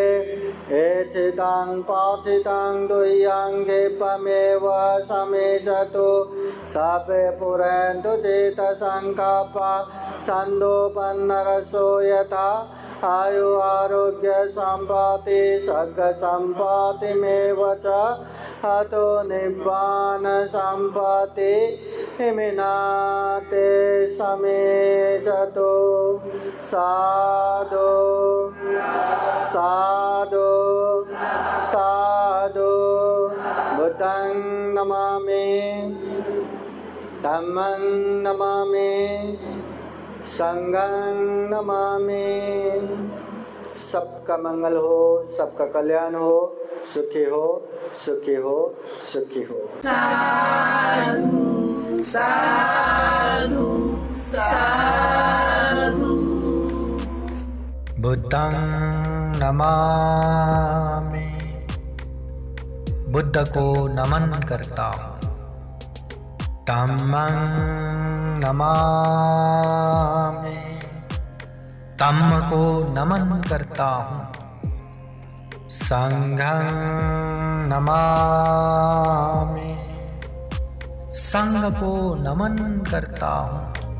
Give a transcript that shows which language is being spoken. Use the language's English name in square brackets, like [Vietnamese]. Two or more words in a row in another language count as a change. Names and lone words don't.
[Pali] एचितं पाचितं दुह्यं क्षिपमेव समेजतु सर्वे पुरन्तु चेतसङ्कल्पा छन्दोपन्नरसो यथा। आयु आरोग्य सम्पत्ति सर्ग सम्पत्तिमेव च हतो निब्बान सम्पत्ति हिमिनाते समेजतो। साधु साधु साधु। बुद्धं नमामि, धम्मं नमामि, संघं नमामि। [Hindi] सबका मंगल हो, सबका कल्याण हो, सुखी हो, सुखी हो, सुखी हो। [Pali] साधु साधु साधु। बुद्धं नमामि, [Hindi] बुद्ध को नमन करता हूँ। [Pali] धम्मं नमामि, [Hindi] धम्म को नमन करता हूँ। [Pali] संघं नमामि, [Hindi] संघ को नमन करता हूँ।